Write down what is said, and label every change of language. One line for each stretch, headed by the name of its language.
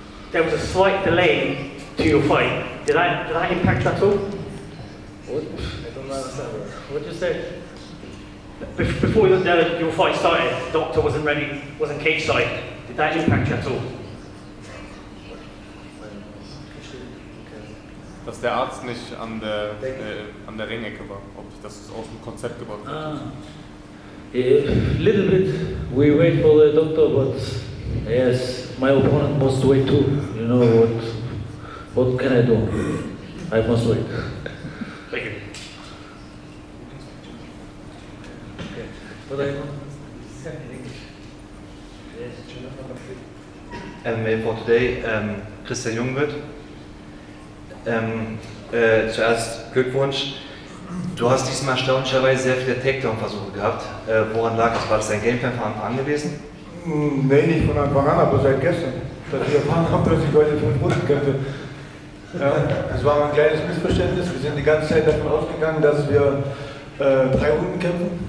English: There was a slight delay to your fight. Did that impact you at all? What? I don't understand. What did you say? Before your fight started, the doctor wasn't ready, wasn't cage side. Did that impact you at all?
German: Dass der Arzt nicht an der Ringecke war, ob das aus dem Konzept gebracht hat.
English: A little bit. We wait for the doctor, but yes, my opponent must wait too. You know what can I do? I must wait. Thank you. MMA for Today, Christian Jungwirth.
German: Zuerst Glückwunsch. Du hast diesmal erstaunlicherweise sehr viele Takedown-Versuche gehabt. Woran lag das? War das dein Gameplan von Anfang an gewesen? Nee, nicht von Anfang an, aber seit gestern. Dass ich erfahren habe, dass ich heute 5 Runden kämpfe. Ja, das war ein kleines Missverständnis. Wir sind die ganze Zeit davon ausgegangen, dass wir 3 Runden kämpfen.